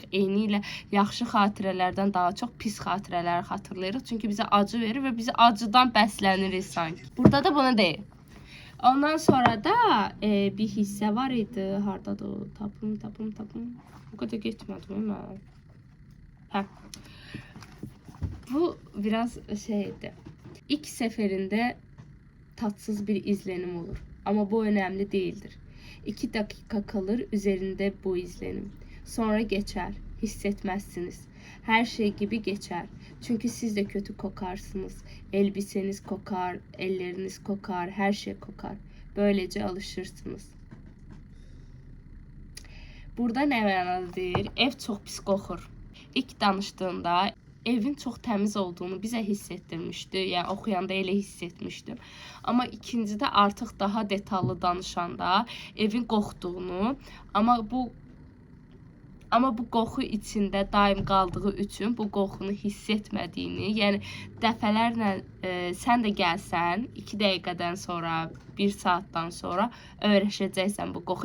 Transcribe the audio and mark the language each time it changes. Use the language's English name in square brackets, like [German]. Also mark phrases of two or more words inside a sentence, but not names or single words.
[Azerbaijani] Eyni ilə yaxşı xatirələrdən daha çox pis xatirələri xatırlayırıq. Çünki bizə acı verir və bizi acıdan bəslənirik sanki. Burada da bunu deyir. Ondan sonra da bir hissə var idi. Hardadır o? Tapım. O qədər getmədim mən. [Turkish] Bu biraz şeydi. İlk seferinde tatsız bir izlenim olur. Ama bu önemli değildir. 2 dakika kalır üzerinde bu izlenim. Sonra geçer. Hissetmezsiniz. Her şey gibi geçer. Çünkü siz de kötü kokarsınız. Elbiseniz kokar, elleriniz kokar, her şey kokar. Böylece alışırsınız. [Azerbaijani] Burada nə mənalıdır? Ev çox pis qoxur. İlk danışdığında evin çox təmiz olduğunu bizə hiss etdirmişdi. Yəni oxuyanda elə hiss etmişdim. Amma ikincidə artıq daha detallı danışanda evin qoxduğunu, amma bu qoxu içində daim qaldığı üçün bu qoxunu hiss etmədiyini, yəni dəfələrlə sən də gəlsən 2 dəqiqədən sonra, 1 saatdan sonra öyrəşəcəksən bu qoxuya.